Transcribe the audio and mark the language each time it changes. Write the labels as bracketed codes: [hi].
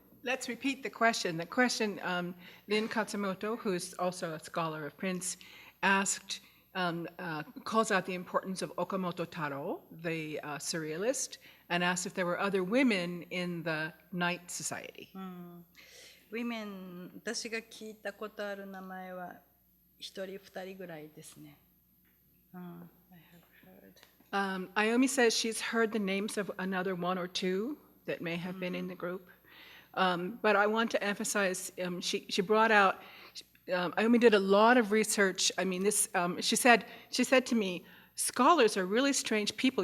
[en] Let's repeat the question. The question, Lin Katsumoto, who's also a scholar of prints, asked, calls out the importance of Okamoto Taro, the surrealist, and asked if there were other women in the Night Society. [ja] Women、私が聞いたことある名前は一人二人ぐらいですね。 [en] I have heard. Ayomi says she's heard the names of another one or two that may have been in the group. But I want to emphasize, she brought out, Ayomi did a lot of research. I mean, this, she said to me, scholars are really strange people.